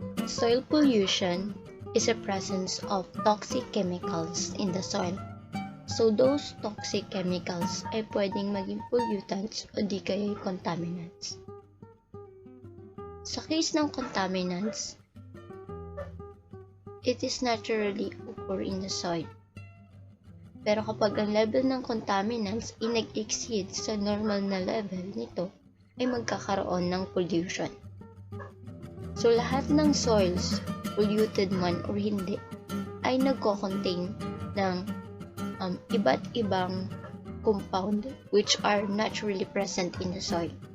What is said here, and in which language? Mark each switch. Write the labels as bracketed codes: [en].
[en] Soil pollution is a presence of toxic chemicals in the soil. So those toxic chemicals [tl] ay pwedeng maging pollutants o di kaya contaminants. Sa case ng [en] contaminants, it is naturally occur in the soil. [tl] Pero kapag ang level ng contaminants ay nag-exceed sa normal na level nito, ay magkakaroon ng pollution. [en] So [tl] lahat ng [en] soils, polluted man or hindi, [tl] ay nagko-contain ng iba't ibang [en] compound which are naturally present in the soil.